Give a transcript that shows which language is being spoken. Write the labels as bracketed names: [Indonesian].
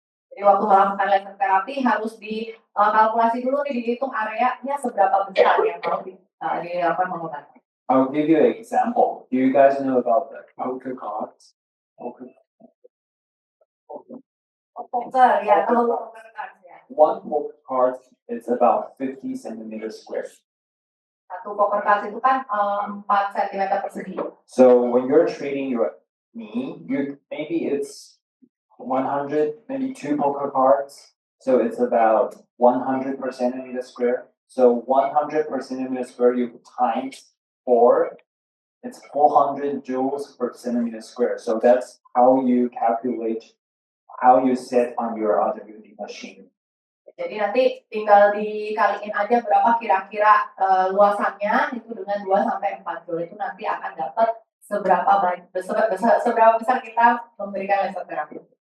[Indonesian] Jadi waktu melakukan laser terapi harus dikalkulasi dulu nih, dihitung areanya seberapa besar yang mau dilakukan pengobatan. [English] I'll give you an example. Do you guys know about the poker cards? [Indonesian] Poker, ya, kalau poker cards ya. [English] One poker card is about 50 centimeters square. [Indonesian] Satu poker cards itu kan 4 cm persegi. [English] So when you're treating your knee, maybe it's 100, maybe 2 poker cards. So it's about 100 per centimeter square. So 100 per centimeter square, you times 4, it's 400 joules per centimeter square. So that's how you calculate, how you set on your automatic machine. [Indonesian] Jadi nanti tinggal dikaliin aja berapa kira-kira luasannya itu dengan 2 sampai 4 joule, itu nanti akan dapat seberapa besar kita memberikan laser terapi.